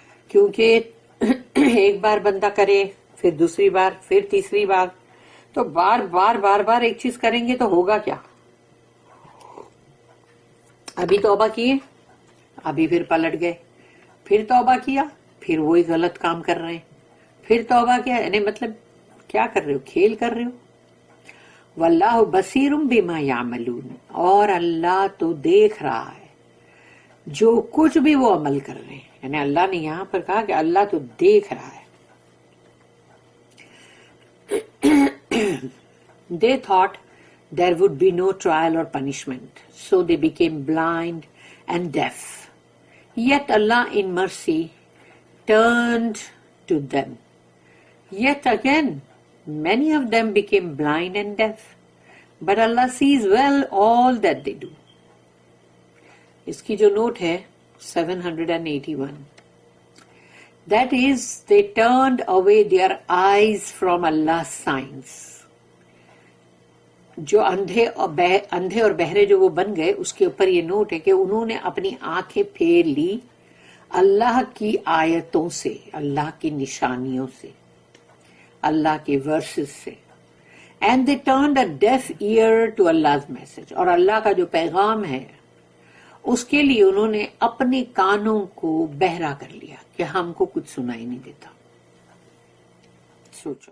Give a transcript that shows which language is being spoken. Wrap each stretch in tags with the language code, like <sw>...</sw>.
<ur>کیونکہ ایک بار بندہ کرے، پھر دوسری بار، پھر تیسری بار، تو بار بار ایک چیز کریں گے تو ہوگا کیا؟ ابھی توبہ کیے، ابھی پھر پلٹ گئے، پھر توبہ کیا، پھر وہی غلط کام کر رہے ہیں، پھر توبہ کیا، یعنی مطلب کیا کر رہے ہو؟ کھیل کر رہے ہو.</ur> <ar>واللہ بصیر بما یعملون،</ar> <ur>اور اللہ تو دیکھ رہا ہے جو کچھ بھی وہ عمل کر رہے ہیں. یعنی اللہ نے یہاں پر کہا کہ اللہ تو دیکھ رہا ہے.</ur> <en>They thought there would be no trial or punishment, so they became blind and deaf. Yet Allah in mercy turned to them. Yet again, many of them became blind and deaf. But Allah sees well all that they do.</en> <ur>اس کی جو note ہے 781.</ur> <en>That is, they turned away their eyes from Allah's signs.</en> <ur>جو اندھے اور بہرے جو وہ بن گئے، اس کے اوپر یہ نوٹ ہے کہ انہوں نے اپنی آنکھیں پھیر لی اللہ کی آیتوں سے، اللہ کی نشانیوں سے، اللہ کے ورسز سے.</ur> <en>And they turned a deaf ear to Allah's message.</en> <ur>اور اللہ کا جو پیغام ہے اس کے لیے انہوں نے اپنے کانوں کو بہرا کر لیا کہ ہم کو کچھ سنائی نہیں دیتا. سوچو.</ur>